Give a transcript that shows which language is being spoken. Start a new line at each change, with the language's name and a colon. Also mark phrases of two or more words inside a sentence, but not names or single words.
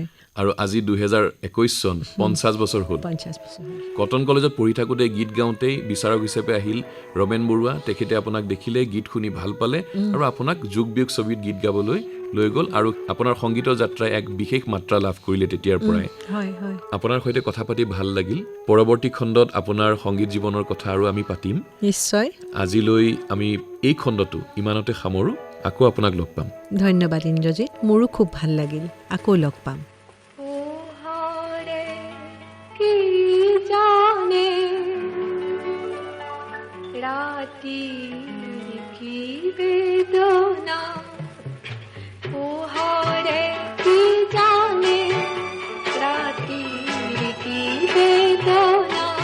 Assamese: আৰু আজি 2021 চন 50 বছৰ হ'ল কটন কলেজত পঢ়ি থাকোঁতে গীত গাওঁতেই বিচাৰক হিচাপে আহিল ৰমেন বৰুৱা তেখেতে আপোনাক দেখিলে গীত শুনি ভাল পালে আৰু আপোনাক যোগ বিয়োগ ছবিত গীত গাবলৈ লৈ গ'ল আৰু আপোনাৰ সংগীতৰ যাত্ৰাই এক বিশেষ মাত্ৰা লাভ কৰিলে তেতিয়াৰ পৰাই আপোনাৰ সৈতে কথা পাতি ভাল লাগিল পৰৱৰ্তী খণ্ডত আপোনাৰ সংগীত জীৱনৰ কথা আৰু আমি পাতিম নিশ্চয় আজিলৈ আমি এই খণ্ডটো ইমানতে সামৰোঁ আকৌ আপোনাক লগ পাম ধন্যবাদ ইন্দ্ৰজিৎ মোৰো খুব ভাল লাগিল আকৌ লগ পাম
Hindi: राती की वेदना ओ हारे की जाने राती की वेदना